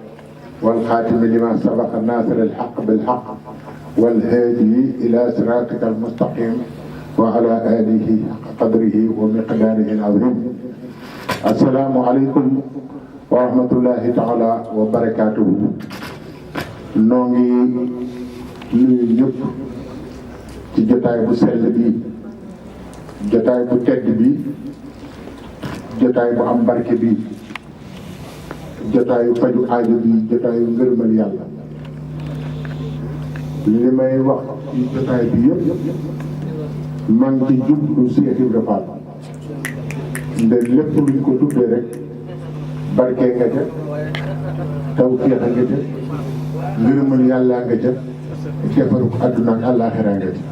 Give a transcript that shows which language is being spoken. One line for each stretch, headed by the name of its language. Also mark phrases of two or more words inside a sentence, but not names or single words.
Arabic: والخاتم لما سبق الناصر الحق بالحق والهادي إلى صراطك المستقيم وعلى آله حق قدره ومقداره العظيم. السلام عليكم ورحمة الله تعالى وبركاته.
Wolof: نونغي nuyu ñëpp ci jotaay bu sell bi, jotaay bu tedd bi, jotaay bu am barke bi, jotaayu faju aajo bi, jotaayu ngërëmal yàlla. li may wax ci jotaay bi yëpp maa ngi ci jublu Cheikh Ibra Fall nde lépp luñ ko tuddee rek barke nga ca, tawfeex nga ca, ngërëmal yàlla nga ca, defaru àdduna ak àllaaxira nga ca.